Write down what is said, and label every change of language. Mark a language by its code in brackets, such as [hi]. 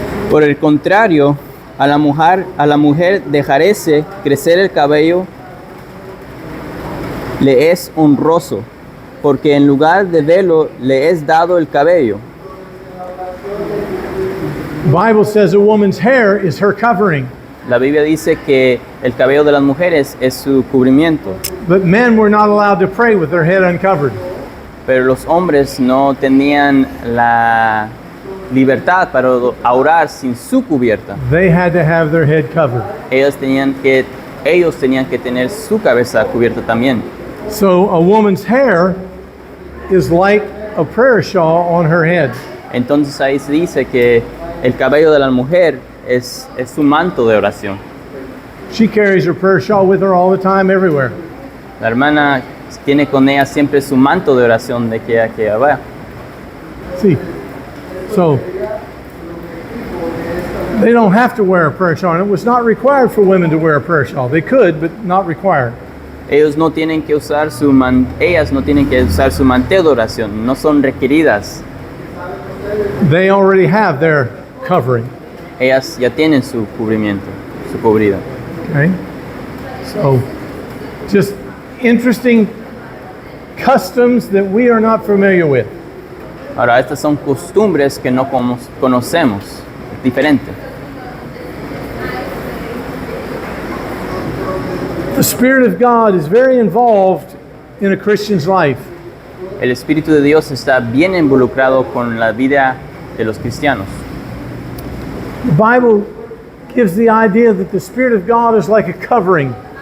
[es] Por el contrario, a la mujer dejarse crecer el cabello le es honroso, porque en lugar de velo le es dado el cabello. [en] The Bible says a woman's hair is her covering, [es] La Biblia dice que el cabello de las mujeres es su cubrimiento, [en] but men were not allowed to pray with their head uncovered. [es] pero los hombres no tenían la libertad para orar sin su cubierta. [en] They had to have their head covered. [es] Ellos tenían que tener su cabeza cubierta también. [en] So a woman's hair is like a prayer shawl on her head. [es] Entonces ahí se dice que El cabello de la mujer es su manto de oración. [en] She carries her prayer shawl with her all the time, everywhere. [es] La hermana tiene con ella siempre su manto de oración de que ella va. [en] See, so they don't have to wear a prayer shawl. And it was not required for women to wear a prayer shawl. They could, but not required. [es] Ellas no tienen que usar su manteo de oración, no son requeridas. [en] They already have their covering. [es] Ellas ya tienen su cubrimiento, su cubrida. [en] Okay? So, just interesting customs that we are not familiar with. [es] Ahora, estas son costumbres que no conocemos, diferentes. [en] The Spirit of God is very involved in a Christian's life. [es] El Espíritu de Dios está bien involucrado con la vida de los cristianos. [en] The Bible gives the idea that the Spirit of God is like a covering.